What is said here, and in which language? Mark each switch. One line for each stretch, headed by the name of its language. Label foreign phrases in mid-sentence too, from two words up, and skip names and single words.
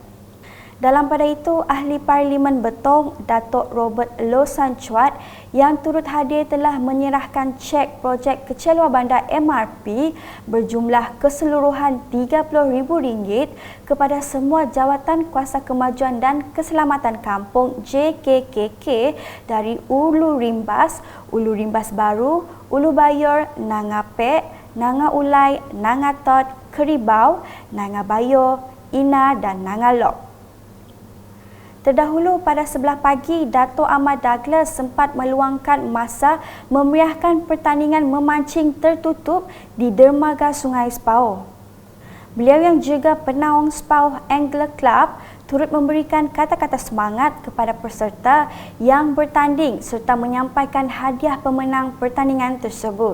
Malay: Dalam pada itu, Ahli Parlimen Betong, Datuk Robert Losan Chuat yang turut hadir telah menyerahkan cek projek kecil luar bandar MRP berjumlah keseluruhan RM30,000 kepada semua Jawatan Kuasa Kemajuan dan Keselamatan Kampung JKKK dari Ulu Rimbas Baru, Ulu Bayur, Nangapek, Nanga Ulai, Nangatot, Keribau, Nangabayo, Ina dan Nangalok. Terdahulu pada sebelah pagi, Dato' Ahmad Douglas sempat meluangkan masa memeriahkan pertandingan memancing tertutup di dermaga Sungai Sepauh. Beliau yang juga penaung Sepauh Angler Club turut memberikan kata-kata semangat kepada peserta yang bertanding serta menyampaikan hadiah pemenang pertandingan tersebut.